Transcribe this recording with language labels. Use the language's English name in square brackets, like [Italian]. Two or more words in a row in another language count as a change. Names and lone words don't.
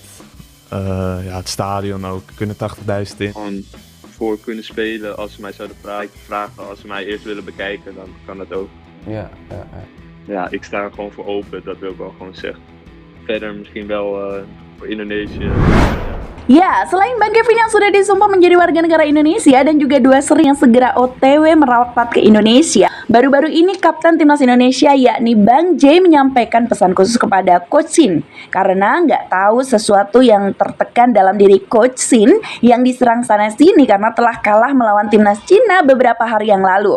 [Dutch] Het stadion ook. Er kunnen 80.000 in. Gewoon voor kunnen spelen als ze mij zouden vragen. Als ze mij eerst willen bekijken, dan kan dat ook. Ja, ik sta er gewoon voor open, dat wil ik wel gewoon zeggen. Verder misschien wel voor Indonesië. [Indonesian] Ya, selain Bang Kevin yang sudah disumpah menjadi warga negara Indonesia dan juga 2 seri yang segera OTW merapat ke Indonesia, baru-baru ini Kapten Timnas Indonesia yakni Bang J menyampaikan pesan khusus kepada Coach Shin karena nggak tahu sesuatu yang tertekan dalam diri Coach Shin yang diserang sana-sini karena telah kalah melawan Timnas Cina beberapa hari yang lalu.